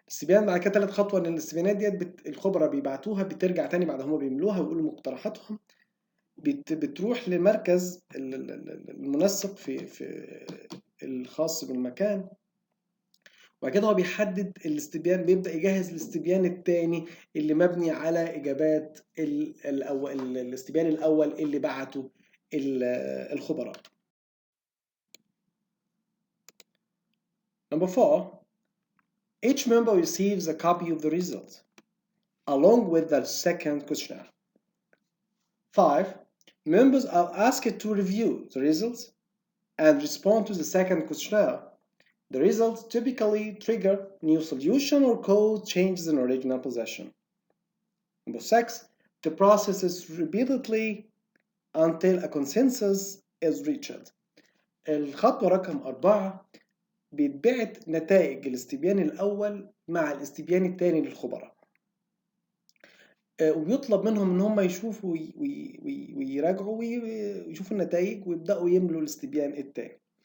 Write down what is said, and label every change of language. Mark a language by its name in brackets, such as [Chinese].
[Arabic] بعد كده تالت خطوة إن الاستبيانات ديت الخبراء بيبعتوها بترجع تاني بعد هما بيملوها ويقولوا مقترحاتهم، بتروح لمركز المنسق في الخاص بالمكان، وبعد كده هو بيحدد الاستبيان، بيبدأ يجهز الاستبيان التاني اللي مبني على إجابات الاستبيان الأول اللي بعته الخبراء. [English] Number 4, each member receives a copy of the result along with the second questionnaire. 5, members are asked to review the results and respond to the second questionnaire. The results typically trigger new solution or cause changes in original possession. Number 6, the process is repeatedly until a consensus is reached. [Arabic] الخطوة رقم 4 بيتبعت نتائج الاستبيان الأول مع الاستبيان الثاني للخبراء، وبيطلب منهم إن هم يشوفوا ويراجعوا ويشوفوا النتائج ويبدأوا يملوا الاستبيان الثاني.